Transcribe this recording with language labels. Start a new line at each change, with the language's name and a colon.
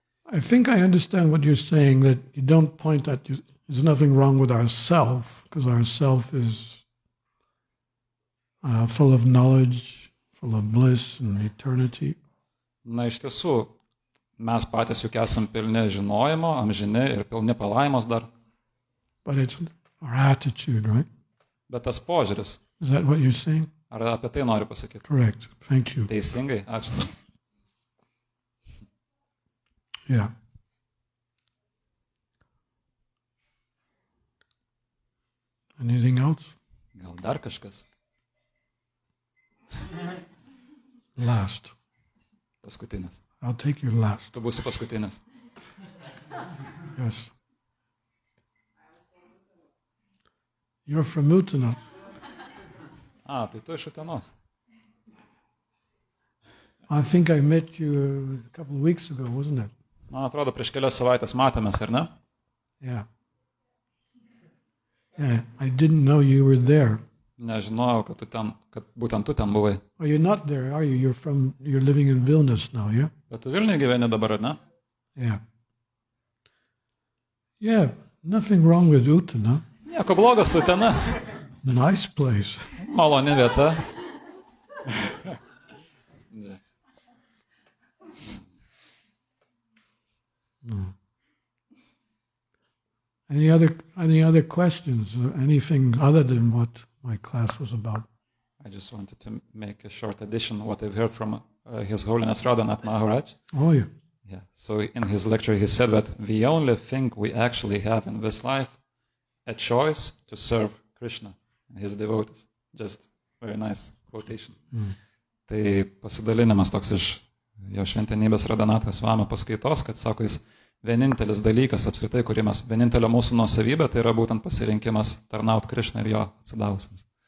English: I think I understand what you're saying, that you don't point at you. There's nothing wrong with our self, because our self is full of knowledge, full of bliss and eternity.
Lithuanian: Na, iš tiesų, mes patys juk esam pilni žinojimo, amžini ir pilni palaimos dar.
English: But it's our attitude, right?
Lithuanian: Bet tas požiūris.
English: Is that what you're saying?
Lithuanian: Ar apie tai noriu pasakyti?
English: Correct. Thank you.
Lithuanian: Teisingai, ačiū.
English: Yeah. Anything else?
Lithuanian: Gal dar kažkas?
English: Last.
Lithuanian: Paskutinis.
English: I'll take your last.
Lithuanian: Tu būsi paskutinis.
English: Yes. You're from Utana.
Lithuanian: Tai tu iš Utenos.
English: I think I met you a couple of weeks ago, wasn't it?
Lithuanian: Man atrodo, prieš kelias savaitės matėmės, ar ne?
English: Yeah. Yeah, I didn't know you were there.
Lithuanian: Nežinojau, kad būtent tu ten buvai.
English: Oh, you're not there, are you? You're living in Vilnius now, yeah?
Lithuanian: Bet tu Vilniuje gyveni dabar, ar ne?
English: Yeah. Yeah, nothing wrong with Utana.
Lithuanian: Nieko blogo su Utena.
English: Nice place.
Lithuanian: Maloni vieta.
English: Any other questions? Or anything other than what my class was about? I just wanted to make a short addition of what I've heard from His Holiness Radhanath Maharaj. Oh, yeah. Yeah. So in his lecture he said that the only thing we actually have in this life, a choice to serve Krishna and his devotees. Just very nice quotation.
Lithuanian: Tai pasidalinimas toks iš jo šventenybės Radhanath Swami paskaitos, kad sako jis, vienintelis dalykas apskritai, vienintelė mūsų nuosavybė, tai yra būtent pasirinkimas tarnauti Krishna ir jo atsidavusiems.